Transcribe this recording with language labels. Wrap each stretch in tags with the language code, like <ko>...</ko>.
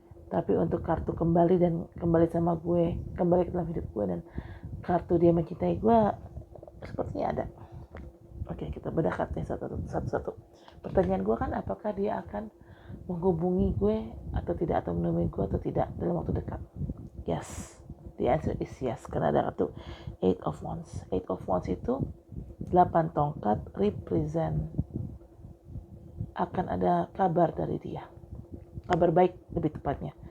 <id>Tapi untuk kartu kembali dan kembali sama gue, kembali ke dalam hidup gue dan kartu dia mencintai gue sepertinya ada. Oke, kita bedah kartunya satu-satu. Pertanyaan gue kan apakah dia akan menghubungi gue atau tidak, atau menemui gue atau tidak dalam waktu dekat.</id> <en>Yes, the answer is yes,</en> <id>karena ada kartu</id> <en>8 of Wands.</en> <id>8 of Wands itu 8 tongkat represent akan ada kabar dari dia, kabar baik lebih tepatnya.</id>